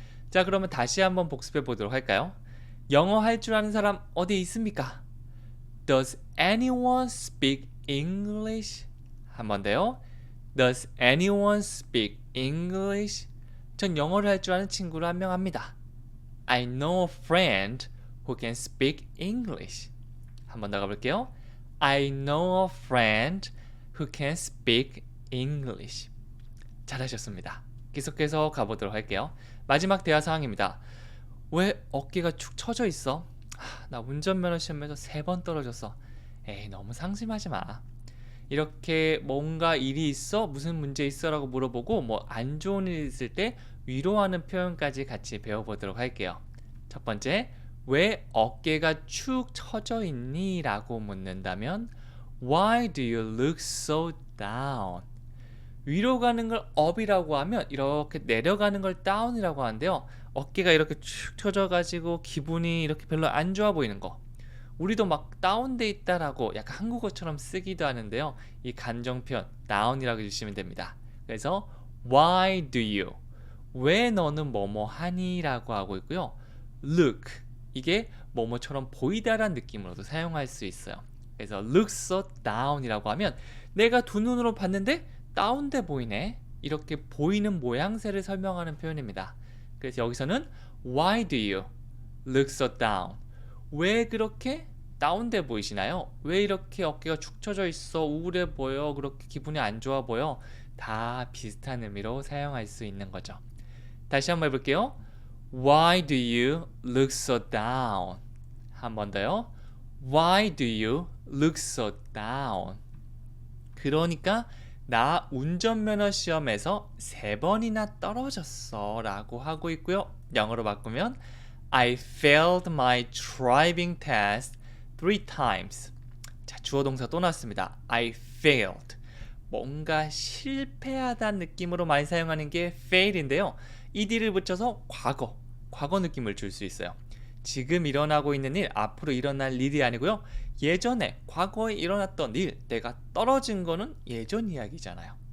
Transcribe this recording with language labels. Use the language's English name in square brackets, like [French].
[Korean] 자, 그러면 다시 한번 복습해 보도록 할까요? 영어 할 줄 아는 사람 어디 있습니까? [English] Does anyone speak English? [Korean] 한 번 더요. [English] Does anyone speak English? [Korean] 전 영어를 할 줄 아는 친구를 한 명 합니다. [English] I know a friend who can speak English. [Korean] 한 번 더 가볼게요. [English] I know a friend who can speak English. [Korean] 잘하셨습니다. 계속해서 가보도록 할게요. 마지막 대화 상황입니다. 왜 어깨가 축 처져 있어? 나 운전면허 시험에서 3번 떨어졌어. 에이, 너무 상심하지 마. 이렇게 뭔가 일이 있어? 무슨 문제 있어? 라고 물어보고 뭐 안 좋은 일 있을 때 위로하는 표현까지 같이 배워보도록 할게요. 첫 번째, 왜 어깨가 축 처져 있니? 라고 묻는다면 [English] Why do you look so down? [Korean] 위로 가는 걸 up이라고 하면 이렇게 내려가는 걸 down이라고 하는데요. 어깨가 이렇게 축 처져가지고 기분이 이렇게 별로 안 좋아 보이는 거. 우리도 막 다운돼 있다라고 약간 한국어처럼 쓰기도 하는데요. 이 간정 표현 down이라고 해주시면 됩니다. [English] 그래서 Why do you? [Korean] 왜 너는 뭐뭐 하니? 라고 하고 있고요. Look 이게 뭐뭐처럼 보이다란 느낌으로도 사용할 수 있어요. 그래서 look so down이라고 하면 내가 두 눈으로 봤는데 다운돼 보이네. 이렇게 보이는 모양새를 설명하는 표현입니다. 그래서 여기서는 Why do you look so down? 왜 그렇게 다운돼 보이시나요? 왜 이렇게 어깨가 축 처져 있어? 우울해 보여? 그렇게 기분이 안 좋아 보여? 다 비슷한 의미로 사용할 수 있는 거죠. 다시 한번 해볼게요. [English] Why do you look so down? [Korean] 한 번 더요. [English] Why do you look so down? [Korean] 그러니까 나 운전면허 시험에서 3번이나 떨어졌어 라고 하고 있고요. 영어로 바꾸면 [English] I failed my driving test 3 times. [Korean] 자, 주어 동사 또 나왔습니다. [English] I failed. [Korean] 뭔가 실패하다는 느낌으로 많이 사용하는 게 fail인데요. ed를 붙여서 과거 느낌을 줄 수 있어요. 지금 일어나고 있는 일, 앞으로 일어날 일이 아니고요. 예전에, 과거에 일어났던 일, 내가 떨어진 거는 예전 이야기잖아요.